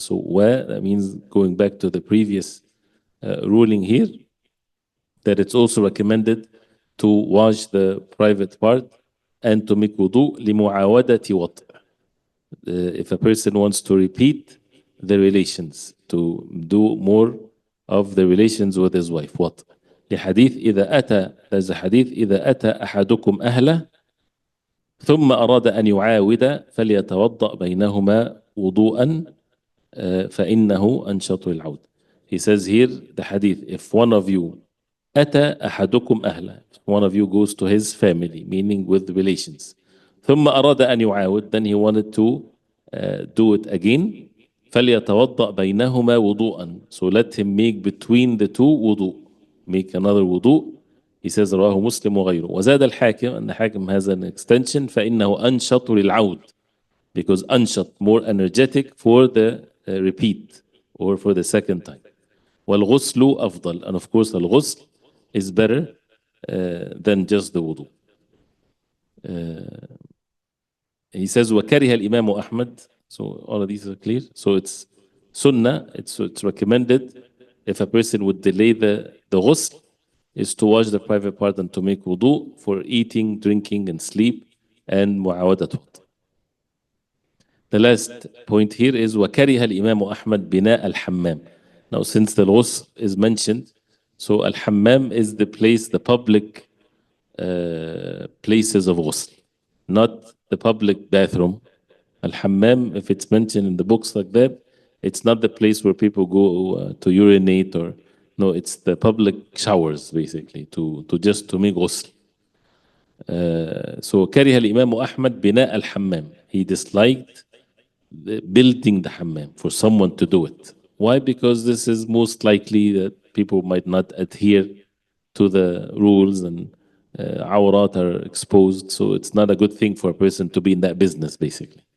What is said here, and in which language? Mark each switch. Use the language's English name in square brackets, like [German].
[English] So that means going back to the previous ruling here, that it's also recommended to wash the private part and to make wudu [Arabic] لمعاودة وطئ. [English] If a person wants to repeat the relations, to do more of the relations with his wife. What? [Arabic] لحديث إذا أتى, [English] there's a hadith [Arabic] إذا أتى أحدكم أهله ثم أراد أن يعاود فليتوضأ بينهما وضوءا فإنه أنشط للعود. [English] He says here the hadith, if one of you [Arabic] أتى أحدكم أهله, [English] one of you goes to his family, meaning with relations, [Arabic] ثم أراد أن يعاود, [English] then he wanted to do it again, [Arabic] فليتوضأ بينهما وضوءا, [English] so let him make between the two wudu, make another wudu. He says [Arabic] رواه مسلم وغيره. وزاد الحاكم, [English] and the حاكم has an extension, [Arabic] فإنه أنشط للعود, [English] because أنشط, more energetic for the repeat or for the second time. [Arabic] والغسل أفضل, [English] and of course الغسل is better than just the wudu. He says [Arabic] وكره الإمام أحمد. [English] So all of these are clear. So it's sunnah, it's recommended if a person would delay the ghusl, is to wash the private part and to make wudu for eating, drinking, and sleep, and mu'awadat wad. The last point here is [Arabic] وكره الإمام أحمد بناء الحمام. [English] Now, since the ghusl is mentioned, so al-hammam is the place, the public places of ghusl, not the public bathroom. Al-hammam, if it's mentioned in the books like that, it's not the place where people go to urinate, or no, it's the public showers basically to just to make ghusl. So [Arabic] كره الإمام أحمد بناء الحمام. [English] He disliked building the hammam for someone to do it. Why? Because this is most likely that people might not adhere to the rules and awrat are exposed, so it's not a good thing for a person to be in that business basically.